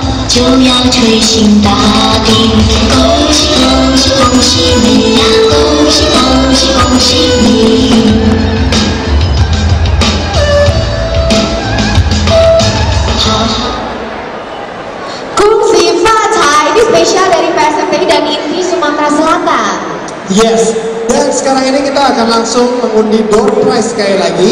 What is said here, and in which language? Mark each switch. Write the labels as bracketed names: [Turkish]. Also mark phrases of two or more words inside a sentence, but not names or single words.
[Chinese] 就要吹醒大地。恭喜恭喜恭喜你呀！恭喜恭喜恭喜你！ [Indonesian] Kongsi Fathai ini spesial dari PSMP dan INTI Sumatera Selatan. Yes, dan sekarang ini kita akan langsung mengundi [English] door prize [Indonesian] sekali lagi.